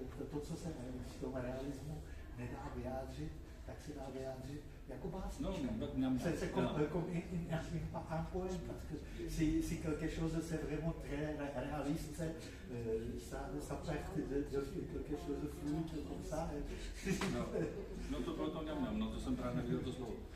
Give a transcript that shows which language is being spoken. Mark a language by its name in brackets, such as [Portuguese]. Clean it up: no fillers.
[Czech] To, co se v tom realismu nedá vyjádřit, tak se dá vyjádřit jako básnička. [French] C'est comme un poème, parce que si quelque chose c'est vraiment très réaliste, ça perd de quelque chose de fluide comme ça. [Czech] No to proto ňam, no to jsem právě nevěděl to slovo.